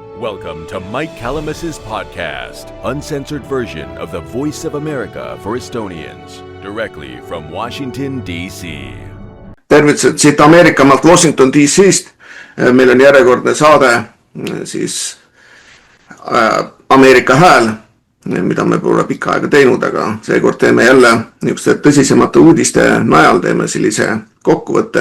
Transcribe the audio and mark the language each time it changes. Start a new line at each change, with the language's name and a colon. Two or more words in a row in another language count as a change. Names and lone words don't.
English: Welcome to Mike Calamus's podcast, uncensored version of the Voice of America for Estonians, directly from Washington, D.C.
Estonian: Tervitused siit Ameerikamaalt Washington, D.C.st. Meil on järjekordne saade siis Ameerika hääl, mida me pole pikka aega teinud, aga seekord teeme jälle niisuguste tõsisemate uudiste najal, teeme sellise kokkuvõtte.